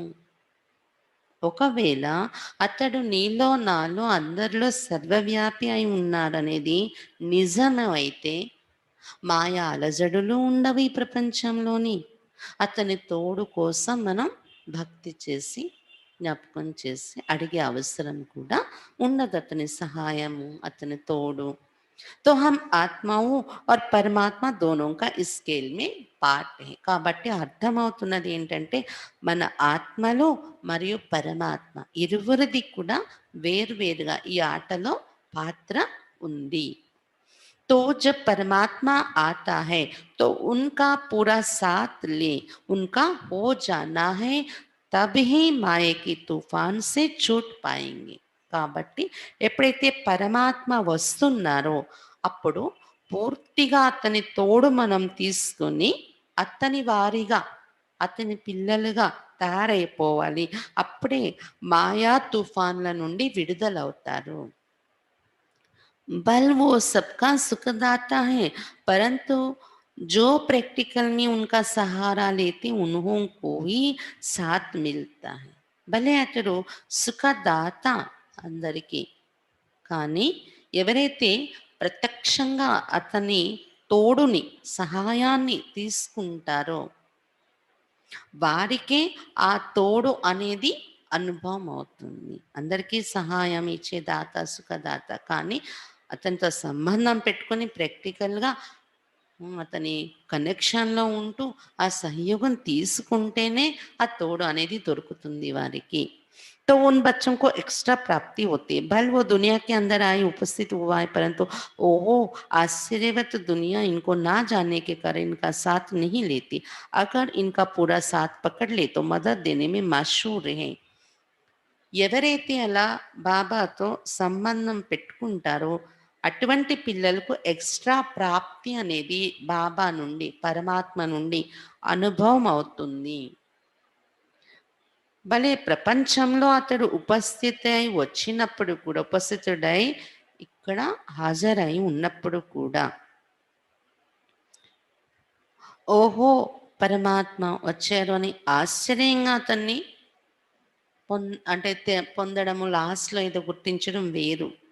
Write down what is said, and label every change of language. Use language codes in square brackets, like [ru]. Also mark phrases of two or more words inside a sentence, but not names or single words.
[te] ఒకవేళ అతడు నీలో నాలో అందరిలో సర్వవ్యాపి అయి ఉన్నాడనేది నిజమైతే మాయా అలజడులు ఉండవు ఈ ప్రపంచంలోని। అతని తోడు కోసం మనం భక్తి చేసి జ్ఞాపకం చేసి అడిగే అవసరం కూడా ఉండదు, అతని సహాయము అతని తోడు। [hi] तो हम ఆత్మవు और परमात्मा दोनों का इस स्केल में పార్ట్ है। [te] కాబట్టి అర్థమవుతున్నది ఏంటంటే మన ఆత్మలో మరియు పరమాత్మ ఇరువురిది కూడా వేరువేరుగా ఈ ఆటలో పాత్ర ఉంది। [hi] तो जब परमात्मा आता है तो उनका पूरा साथ ले, उनका हो जाना है, तब ही माया की तूफान से छूट पाएंगे। [te] కాబట్టి ఎప్పుడైతే పరమాత్మ వస్తున్నారో అప్పుడు పూర్తిగా అతని తోడు మనం తీసుకొని అతని వారిగా అతని పిల్లలుగా తయారైపోవాలి। అప్పుడే మాయా తుఫాన్ల నుండి విడుదలవుతారు। [hi] बल वो सबका सुखदाता है, परंतु जो प्रैक्टिकल में उनका सहारा लेते उन्हों को ही साथ मिलता है। [te] భలే అతడు సుఖదాత అందరికీ, కానీ ఎవరైతే ప్రత్యక్షంగా అతని తోడుని సహాయాన్ని తీసుకుంటారో వారికే ఆ తోడు అనేది అనుభవం అవుతుంది। అందరికీ సహాయం ఇచ్చే దాత సుఖదాత, కానీ అతనితో సంబంధం పెట్టుకొని ప్రాక్టికల్గా అతని కనెక్షన్లో ఉంటూ ఆ సహయోగం తీసుకుంటేనే ఆ తోడు అనేది దొరుకుతుంది వారికి। [hi] तो उन बच्चों को एक्स्ट्रा प्राप्ति होती है। भले वो दुनिया के अंदर आए उपस्थित हुआ है, परंतु ओहो आश्चर्यवत दुनिया इनको ना जानने के कारण इनका साथ नहीं लेती। अगर इनका पूरा साथ पकड़ ले तो मदद देने में मशहूर है। [te] ఎవరైతే అలా బాబాతో సంబంధం పెట్టుకుంటారో అటువంటి పిల్లలకు ఎక్స్ట్రా ప్రాప్తి అనేది బాబా నుండి పరమాత్మ నుండి అనుభవం అవుతుంది। భలే ప్రపంచంలో అతడు ఉపస్థితై వచ్చినప్పుడు కూడా, ఉపస్థితుడై ఇక్కడ హాజరై ఉన్నప్పుడు కూడా ఓహో పరమాత్మ వచ్చారు అని ఆశ్చర్యంగా అతన్ని పొందడము, లాస్ట్లో ఏదో గుర్తించడం వేరు।